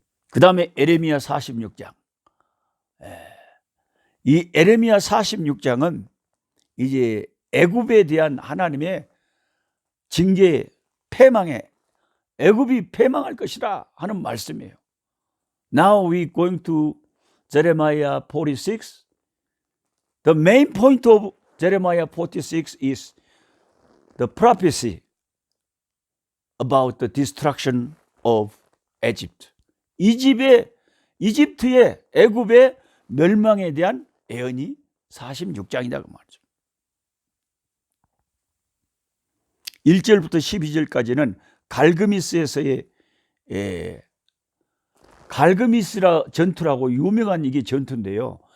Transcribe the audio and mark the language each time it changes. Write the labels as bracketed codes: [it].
[ko] 그 다음에 에레미야 46장. 이 에레미야 46장은 이제 애굽에 대한 하나님의 징계, 패망에 애굽이 패망할 것이다 하는 말씀이에요. [en] Now we going to Jeremiah 46. The main point of Jeremiah 46 is the prophecy about the destruction of Egypt. [ko] 이집트의 애굽의 멸망에 대한 예언이 46장이다 그 말이죠. 1절부터 12절까지는 갈그미스에서의 갈그미스라 전투라고 유명한 이게 전투인데요.